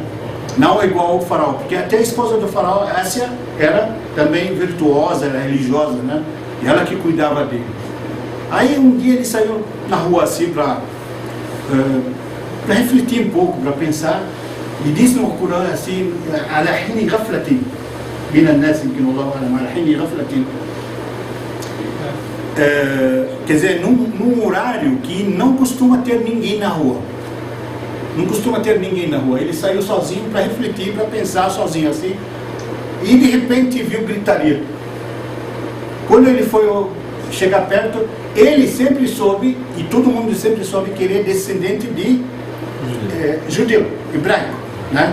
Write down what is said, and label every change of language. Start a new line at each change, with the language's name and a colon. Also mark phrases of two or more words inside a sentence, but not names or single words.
Portuguese: Não é igual ao faraó, porque até a esposa do faraó, Ásia, era também virtuosa, era religiosa, né? E ela que cuidava dele. Aí um dia ele saiu na rua assim para refletir um pouco, para pensar, e diz no Corão assim,
Arabic: على حين غفلة من الناس يمكن الله أعلم على حين غفلة.
Portuguese: Quer dizer, num horário que não costuma ter ninguém na rua. Não costuma ter ninguém na rua. Ele saiu sozinho para refletir, para pensar sozinho assim, e de repente viu gritaria. Quando ele foi chegar perto, ele sempre soube, e todo mundo sempre soube, que ele é descendente de judeu, hebraico, né?